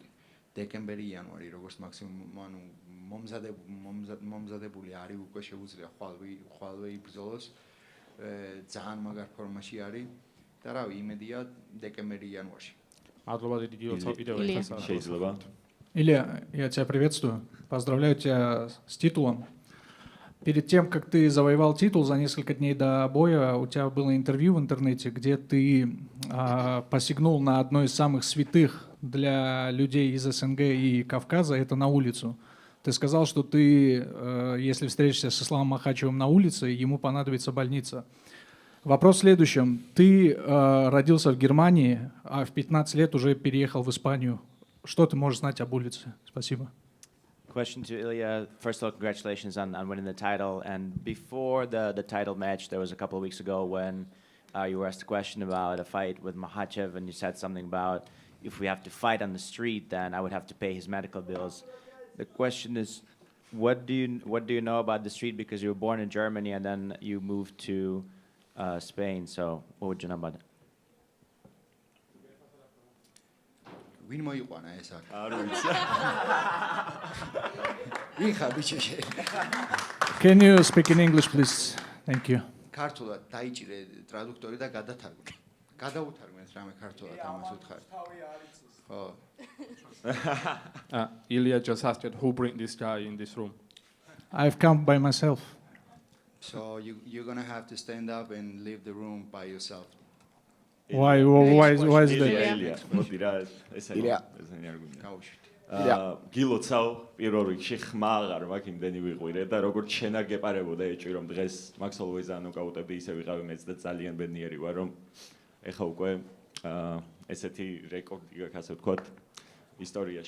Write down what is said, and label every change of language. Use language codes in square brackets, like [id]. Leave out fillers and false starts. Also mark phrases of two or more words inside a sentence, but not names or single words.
[ka] დეკემბერი იანვარი როგორც მაქსიმუმ ანუ მომზადებული არის უკვე შეუძლია ხვალვე იბრძოლოს ძალიან მაგარ ფორმაში არის და რავი იმედია დეკემბერი იანვარში. მადლობა დიდი გილოცავ კიდევ ერთხელ შეიძლება. [ru] Илья, я тебя приветствую. Поздравляю тебя с титулом. Перед тем, как ты завоевал титул, за несколько дней до боя у тебя было интервью в интернете, где ты посягнул на одно из самых святых для людей из СНГ и Кавказа, это на улицу. Ты сказал, что ты, если встретишься с Исламом Махачевым на улице, ему понадобится больница. Вопрос в следующем. Ты родился в Германии, а в 15 лет уже переехал в Испанию. Что ты можешь знать об улице? Спасибо. [en] Question to Ilia. First of all, congratulations on winning the title. And before the title match, there was a couple of weeks ago when you were asked a question about a fight with Makhachev, and you said something about if we have to fight on the street, then I would have to pay his medical bills. The question is, what do you know about the street? Because you were born in Germany and then you moved to Spain. So what would you know about it? [ka] ვინ მოიყვანა ეს აქ? არ ვიცი. ვინ ხარ ბიჭი? [en] Can you speak in English, please? Thank you. [ka] ქართულად დაიჭირე ტრადუქტორი და გადათარგმნე. გადაუთარგმნეს რამე ქართულად ამას უთხარი. ხო. [en] Ilia just asked who bring this guy in this room. I've come by myself. So you're gonna have to stand up and leave the room by yourself. Why is that? [ka] Ilia, მოდირა ეს Ilia. ესენი არგუმენტი. გაუშვით. გილოცავ პირველ რიგში ხმა აღარ მაქვს იმდენი ვიყვირე და როგორც შენა გეპარებოდა ეჭვი რომ დღეს Max Holloway-ს ანოკაუტები ისე ვიყავი მეც და ძალიან ბედნიერი ვარ რომ ეხა უკვე ესეთი რეკორდი გაქვს ასე ვთქვათ ისტორიაში.